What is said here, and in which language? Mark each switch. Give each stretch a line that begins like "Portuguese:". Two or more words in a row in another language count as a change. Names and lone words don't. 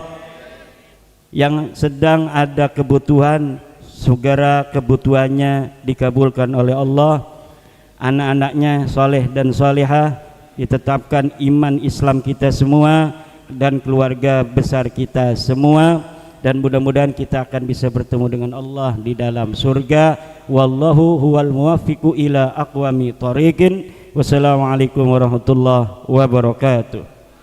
Indonesian: Yang sedang ada kebutuhan, segera kebutuhannya dikabulkan oleh Allah. Anak-anaknya soleh dan solehah, ditetapkan iman Islam kita semua dan keluarga besar kita semua, dan mudah-mudahan kita akan bisa bertemu dengan Allah di dalam surga.
Arabic: والله هو الموفق إلى أقوم طريق. والسلام عليكم ورحمة الله وبركاته.